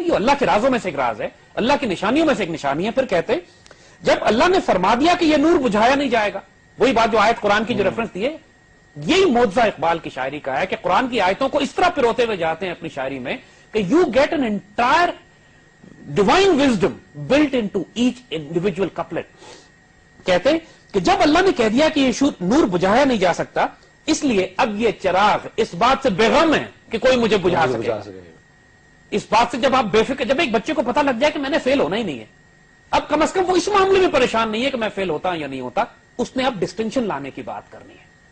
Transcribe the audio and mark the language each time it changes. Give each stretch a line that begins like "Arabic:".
Urdu: یہ اللہ کے رازوں میں سے ایک راز ہے، اللہ کی نشانیوں میں سے ایک نشانی ہے. پھر کہتے جب اللہ نے فرما دیا کہ یہ نور بجھایا نہیں جائے گا، وہی بات جو آیت قرآن کی جو ریفرنس دی ہے، یہی معجزہ اقبال کی شاعری کا ہے کہ قرآن کی آیتوں کو اس طرح پروتے ہوئے جاتے ہیں اپنی شاعری میں کہ
English: You get an entire divine wisdom built into each individual couplet.
Urdu: کہتے ہیں کہ جب اللہ نے کہہ دیا کہ یہ نور بجھایا نہیں جا سکتا، اس لیے اب یہ چراغ اس بات سے بے غم ہے کہ کوئی مجھے بجھا سکے گا. اس بات سے جب آپ بے فکر، جب ایک بچے کو پتہ لگ جائے کہ میں نے فیل ہونا ہی نہیں ہے، اب کم از کم وہ اس معاملے میں پریشان نہیں ہے کہ میں فیل ہوتا ہوں یا نہیں ہوتا، اس نے اب ڈسٹنکشن لانے کی بات کرنی ہے.